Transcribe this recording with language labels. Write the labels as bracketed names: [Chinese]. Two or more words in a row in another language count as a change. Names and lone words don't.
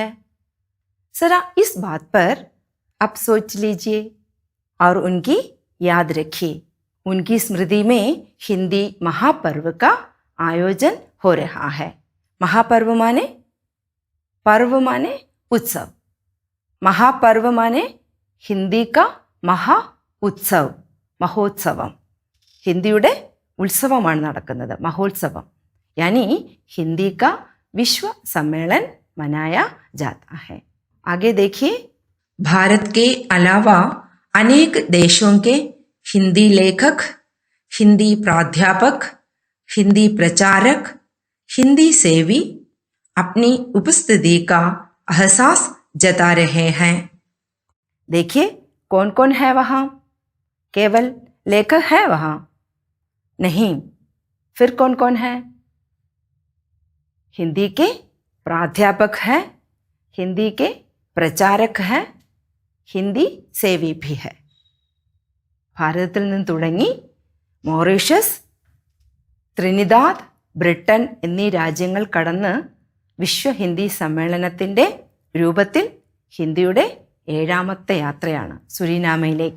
[Hindi] जरा इस बात पर आप सोच लीजिए और उनकी याद रखिए। उनकी स्मृति में हिंदी महापर्व का आयोजन हो रहा है। महापर्व माने, पर्व माने उत्सव, महापर्व माने हिंदी का [Malayalam] മഹാ ഉത്സവ്, മഹോത്സവം. ഹിന്ദിയുടെ ഉത്സവമാണ് നടക്കുന്നത്, മഹോത്സവം. [Hindi] यानी हिंदी का विश्व सम्मेलन मनाया जाता है. आगे देखिए, भारत के अलावा अनेक देशों के हिंदी लेखक, हिंदी प्राध्यापक, हिंदी प्रचारक, हिंदी सेवी अपनी उपस्थिति का एहसास जता रहे हैं. देखिए कौन कौन है वहाँ? केवल लेखक है वहाँ? नहीं, फिर कौन कौन है? हिंदी के प्राध्यापक हैं, हिंदी के प्रचारक हैं, हिंदी सेवी भी है. [Malayalam] ഭാരതത്തിൽ നിന്ന് തുടങ്ങി മൗറീഷ്യസ്, ത്രിനിദാദ്, ബ്രിട്ടൻ എന്നീ രാജ്യങ്ങൾ കടന്ന് വിശ്വ ഹിന്ദി സമ്മേളനത്തിൻ്റെ രൂപത്തിൽ ഹിന്ദിയുടെ 7ാമത്തെ യാത്രയാണ് സുരിനാമയിലേക്ക്.